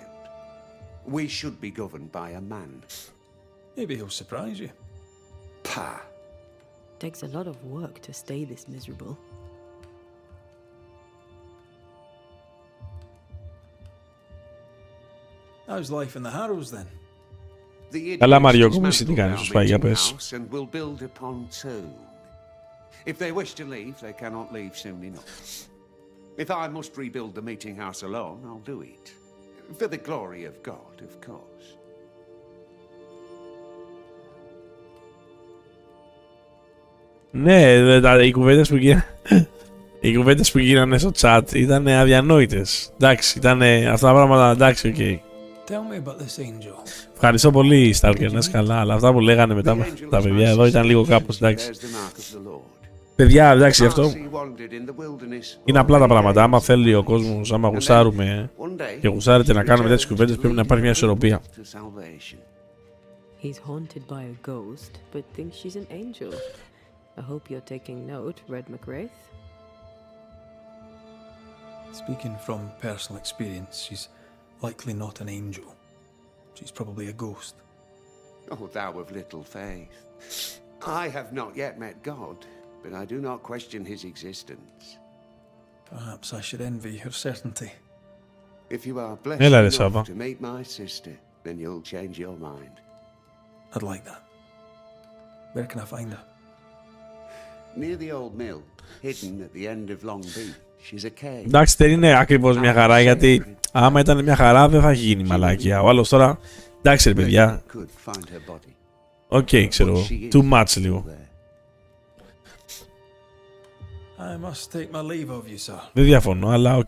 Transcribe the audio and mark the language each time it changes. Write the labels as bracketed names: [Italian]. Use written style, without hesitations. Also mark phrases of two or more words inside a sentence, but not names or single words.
[English] We should be governed by a man. Maybe he'll surprise you. Pah! Takes a lot of work to stay this miserable. How's life in the Harrows then? [Greek] Καλά Μαριόκο, εσύ τι κάνεις, σου πάει, για πες. [English] And will build a pontoon. If they wish to leave, they cannot leave soon enough. If I must rebuild the meeting house alone, I'll do it. For the glory of God, of course. [Greek] Ναι, οι κουβέντες που γίνανε στο chat ήταν αδιανόητες. Εντάξει, ήταν αυτά τα πράγματα, εντάξει, οκ. [English] Tell me about this angel. [Greek] Ευχαριστώ πολύ, Στάλκερ, να είσαι καλά, αλλά αυτά που λέγανε μετά τα παιδιά εδώ ήταν λίγο κάπως, εντάξει. Παιδιά, εντάξει, αυτό είναι απλά τα πράγματα. Άμα θέλει ο κόσμος, άμα γουσάρουμε και γουσάρετε να κάνουμε τέτοιες κουβέντες, πρέπει να υπάρχει μια ισορροπία. [English] He's haunted by a ghost, but thinks she's an angel. I hope you're taking note, Red McWraith. Speaking from personal experience, she's likely not an angel. She's probably a ghost. Oh, thou of little faith. I have not yet met God, but I do not question his existence. Perhaps I should envy her certainty. If you are blessed [Greek] Έλα, [English] enough [Greek] Σάβα. [English] to meet my sister, then you'll change your mind. I'd like that. Where can I find her? Near the old mill, hidden at the end of Long Beach, is a cave. [Greek] Εντάξει, δεν είναι ακριβώς μια χαρά, γιατί άμα ήταν μια χαρά δεν θα γίνει μαλάκια. Ο άλλος τώρα, εντάξει ρε παιδιά, [English] Could find her body. [Greek] Οκ, ξέρω. [English] Too much [Greek] λίγο. [English] I must take my leave of you, sir. [Greek] Δεν διαφωνώ, αλλά οκ.